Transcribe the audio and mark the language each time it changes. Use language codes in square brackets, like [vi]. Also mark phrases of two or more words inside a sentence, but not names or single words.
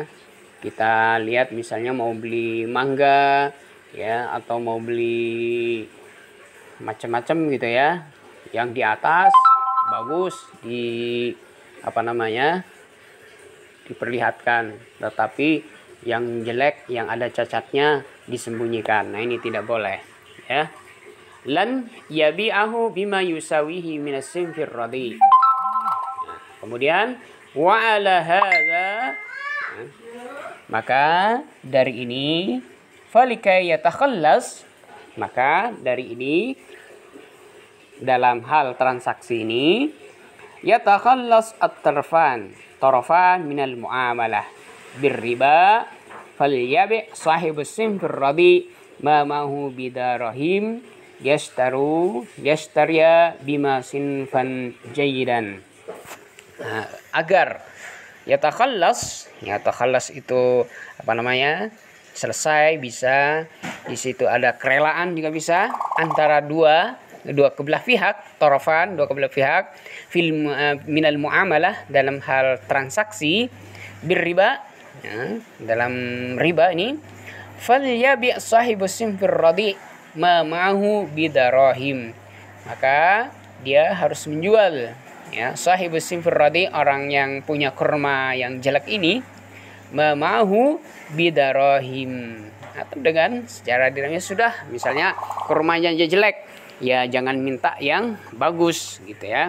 [id] Kita lihat misalnya mau beli mangga ya, atau mau beli macam-macam gitu ya. Yang di atas bagus diperlihatkan, tetapi yang jelek, yang ada cacatnya disembunyikan. Nah, ini tidak boleh ya. [ar] لن يبيعه بما يساويه من الصنف الرديء. [id] Kemudian [ar] وعلى هذا, [id] maka dari ini falikai [ar] yatakhallas, [id] maka dari ini dalam hal transaksi ini [ar] يتخلص الطرفان من المعاملة بالربا فليبع صاحب الصنف الرديء ما معه بدراهم يشتري بما صنفا جيدا. [id] Nah, agar yatakhallas itu selesai, bisa di situ ada kerelaan juga bisa antara dua kebelah pihak, tarafan, dua kebelah pihak [ar] من المعاملة [id] dalam hal transaksi birriba ya, dalam riba ini [ar] فليبع صاحب الصنف الرديء ما معه بدراهم, [id] maka dia harus menjual ya, [ar] صاحب الصنف الرديء, [id] orang yang punya kurma yang jelek ini, [ar] ما معه بدراهم, [id] atau dengan secara dirhamnya. Sudah, misalnya kurmanya jelek ya, jangan minta yang bagus gitu ya.